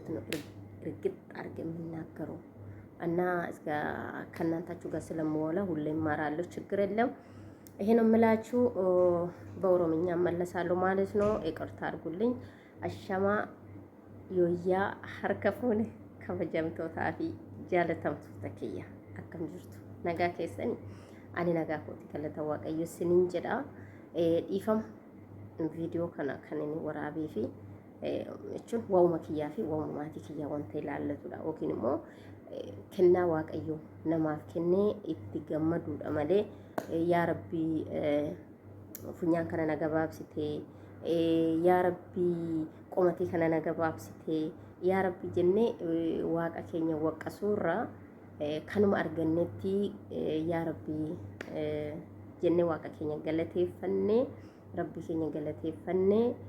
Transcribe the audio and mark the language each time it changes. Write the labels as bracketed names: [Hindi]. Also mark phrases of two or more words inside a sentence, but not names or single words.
[Amharic] ነው እርግጥ አድርጌ የምናገረው እና እስከ ከእናንታችሁ ጋር ስለምወላ ሁሌ እማራለሁ። ችግር የለም። ይሄ ነው የምላችሁ። በኦሮምኛ እመለሳለሁ ማለት ነው። ይቅርታ አድርጉልኝ። አሸማ [Oromo] yoyaa harka fuune kabajamtootaa fi jaalatamtoota kiyya akkam jirtu nagaa keessani ani nagaa kooti galata waaqayyo sinin jedha dhiifama viidiyoo kana kan inni waraabee fi jechuun waa'uma kiyyaa fi waa'uma maatii kiyyaa wanta ilaallatudha yookiin immoo kennaa waaqayyo namaaf kennee itti gammaduudha malee yaa rabbii funyaan kana na gabaabsitee yaa rabbii qomatii kana na gabaabsitee yaa rabbi jennee waaqa keenya waqqasuurraa kanuma argannetti yaa rabbi jennee waaqa keenya galateeffannee rabbi keenya galateeffannee